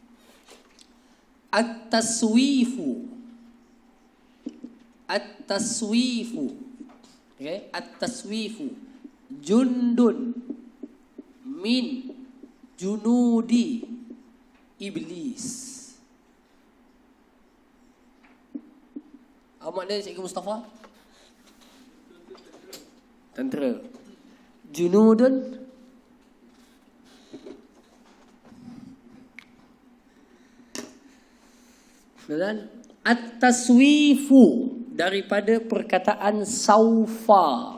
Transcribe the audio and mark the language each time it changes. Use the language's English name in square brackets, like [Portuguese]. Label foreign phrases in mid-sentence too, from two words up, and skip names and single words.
[Arabic] At-taswifu. Okay? التسويف جند من جنود إبليس. [Malay] Apa maknanya Cikgu Mustafa? Tentera. Junudun. Dan at-taswifu daripada perkataan saufa.